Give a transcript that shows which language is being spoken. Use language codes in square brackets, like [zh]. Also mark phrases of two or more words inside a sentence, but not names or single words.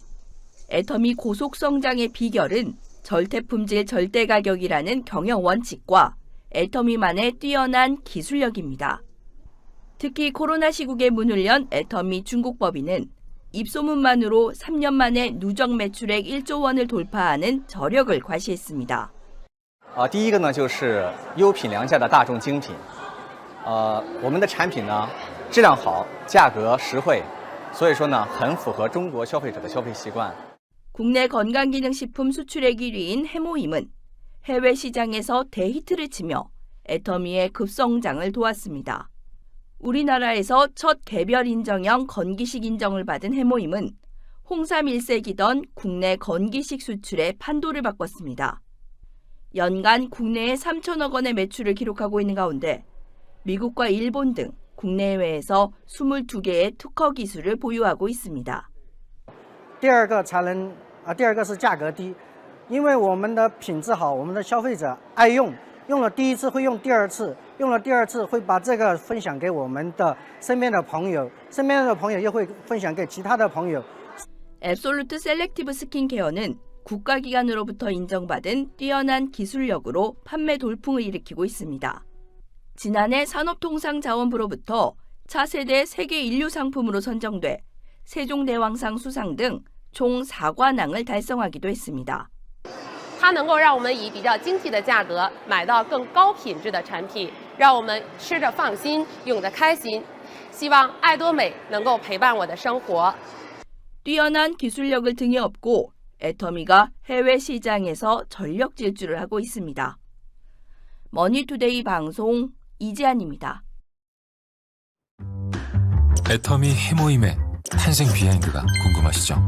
[ko] 애터미 고속 성장의 비결은 절대품질 절대가격이라는 경영 원칙과 애터미만의 뛰어난 기술력입니다. 특히 코로나 시국에 문을 연 애터미 중국법인은 입소문만으로 3년 만에 누적 매출액 1조 원을 돌파하는 저력을 과시했습니다. [zh] 第一个呢就是优品良价的大众精品。我们的产品呢质量好，价格实惠，所以说呢很符合中国消费者的消费习惯。 [ko] 국내 건강기능식품 수출액 1위인 해모힘은 해외 시장에서 대히트를 치며 애터미의 급성장을 도왔습니다. 우리나라에서 첫 개별 인정형 건기식 인정을 받은 해모힘은 홍삼 1세기던 국내 건기식 수출의 판도를 바꿨습니다. 연간 국내에 3천억 원의 매출을 기록하고 있는 가운데 미국과 일본 등 국내외에서 22개의 특허 기술을 보유하고 있습니다. [zh] 第二个是价格低，因为我们的品质好，我们的消费者爱用，用了第一次会用第二次，用了第二次会把这个分享给我们的身边的朋友，身边的朋友又会分享给其他的朋友。 [ko] 앱솔루트 셀렉티브 스킨케어는 국가기관으로부터 인정받은 뛰어난 기술력으로 판매 돌풍을 일으키고 있습니다. 지난해 산업통상자원부로부터 차세대 세계 인류 상품으로 선정돼 세종대왕상 수상 등 총 4관왕을 달성하기도 했습니다. [zh] 它能够让我们以比较经济的价格买到更高品质的产品，让我们吃着放心，用得开心。希望爱多美能够陪伴我的生活。 [ko] 뛰어난 기술력을 등에 업고 애터미가 해외 시장에서 전력 질주를 하고 있습니다. 머니투데이 방송 이지안입니다. 애터미 해모임의 탄생 비하인드가 궁금하시죠?